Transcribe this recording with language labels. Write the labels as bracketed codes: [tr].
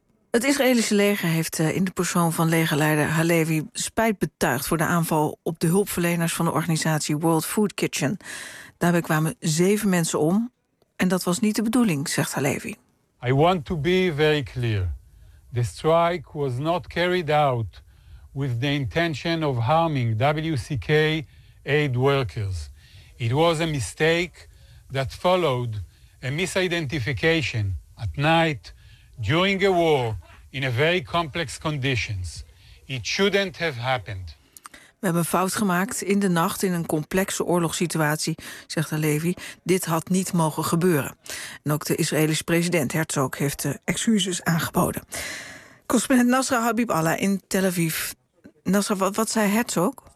[nl] Het Israëlische leger heeft in de persoon van legerleider Halevi spijt betuigd voor de aanval op de hulpverleners van de organisatie World Food Kitchen. Daarbij kwamen 7 mensen om en dat was niet de bedoeling, zegt Halevi. [en] I want to be very clear. The strike was not carried out with the intention of harming WCK aid workers. It was a mistake that followed a misidentification at night during a war in a very complex conditions. It shouldn't have happened. [nl] We hebben een fout gemaakt in de nacht in een complexe oorlogssituatie, zegt Halevi. Dit had niet mogen gebeuren. En ook de Israëlische president Herzog heeft de excuses aangeboden. Correspondent Nasra Habib Allah in Tel Aviv. Nasra, wat zei Herzog?